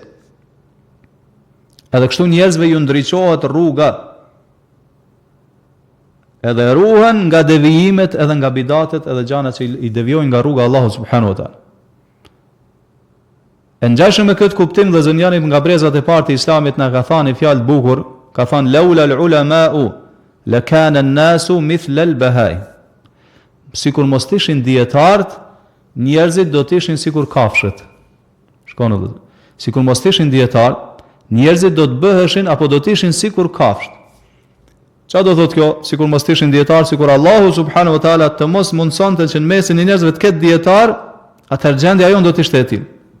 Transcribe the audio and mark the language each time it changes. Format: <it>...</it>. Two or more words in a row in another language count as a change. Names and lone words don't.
<sq>Edhe kështu njerëzve ju ndriçohet rruga. Edhe ruhen nga devijimet edhe nga bidatet edhe gjana që i devijojnë nga rruga Allahu</sq> <ar>سبحانه وتعالى.</ar> <sq>E ngjashëm me këtë kuptim dhe zënjani nga brezat e parë të Islamit na ka thënë fjalë bukur, ka thënë</sq> <ar>لولا العلماء لكان الناس مثل البهائم.</ar> <sq>Sikur mos ishin dietarët, njerëzit do të ishin sikur kafshët. Shkon edhe. Sikur mos ishin dietarë, njerëzit do të bëheshin apo do të ishin sikur kafshët. Çfarë do thotë kjo? Sikur mos ishin dietar, sikur Allahu</sq> <ar>سبحانه وتعالى</ar> <sq>të mos mundsonte që në mesin e njerëzve të ketë dietar, atëherë gjendja jon do të ishte e tillë.</sq>